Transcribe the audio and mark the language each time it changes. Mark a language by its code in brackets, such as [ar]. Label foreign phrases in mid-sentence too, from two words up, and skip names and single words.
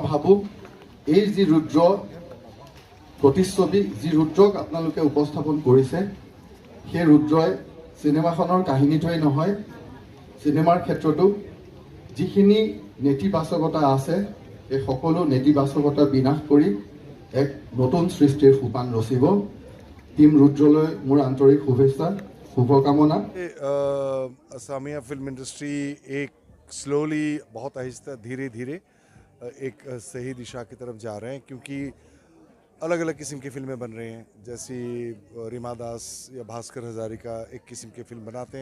[as] ভাবোঁ এই যি ৰুদ্ৰ প্ৰতিচ্ছবি যি ৰুদ্ৰক আপোনালোকে উপস্থাপন কৰিছে সেই ৰুদ্ৰই চিনেমাখনৰ কাহিনীটোৱেই নহয় চিনেমাৰ ক্ষেত্ৰতো যিখিনি নেতিবাচকতা আছে এই সকলো নেতিবাচকতা বিনাশ কৰি এক নতুন সৃষ্টিৰ সোপান ৰচিব টিম ৰুদ্ৰলৈ মোৰ আন্তৰিক শুভেচ্ছা शुभकामना [hi] असमिया [en] film industry [hi] एक स्लोली बहुत आहिस्ता धीरे धीरे एक सही दिशा की तरफ जा रहे हैं क्योंकि अलग अलग किस्म की फिल्में बन रही हैं जैसी रीमा दास या भास्कर हजारिका एक किस्म की फिल्म बनाते